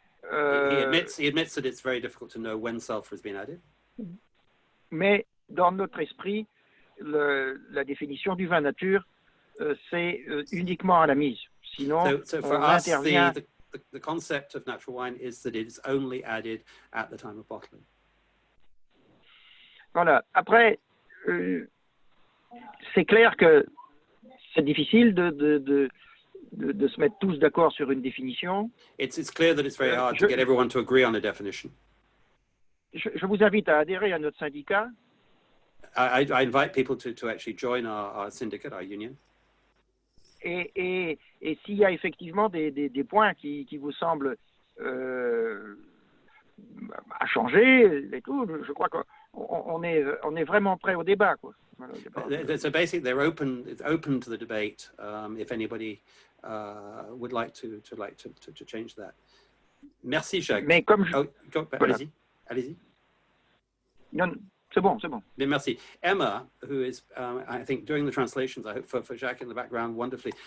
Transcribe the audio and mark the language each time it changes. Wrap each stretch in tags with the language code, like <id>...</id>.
<en>He admits that it's very difficult to know when sulfur has been added.</en> <fr>Mais dans notre esprit, la définition du vin nature, c'est uniquement à la mise. Sinon,</fr> <en>so for</en> <fr>on</fr> <en>us,</en> <fr>intervient.</fr> <en>The concept of natural wine is that it is only added at the time of bottling.</en> <fr>Voilà. Après, c'est clair que c'est difficile de se mettre tous d'accord sur une définition.</fr> <en>It's clear that it's very hard to get everyone to agree on a definition.</en> <fr>Je vous invite à adhérer à notre syndicat.</fr> <en>I invite people to actually join our syndicate, our union.</en> <fr>Et s'il y a effectivement des points qui vous semblent à changer et tout, je crois qu'on est vraiment prêt au débat, quoi. Voilà,</fr> <en>so basically, it's open to the debate if anybody would like to change that.</en> <fr>Merci, Jacques. Mais comme voilà. Allez-y. Non, c'est bon. Bien, merci.</fr> <en>Emma, who is, I think, doing the translations, I hope, for Jacques in the background wonderfully.</en>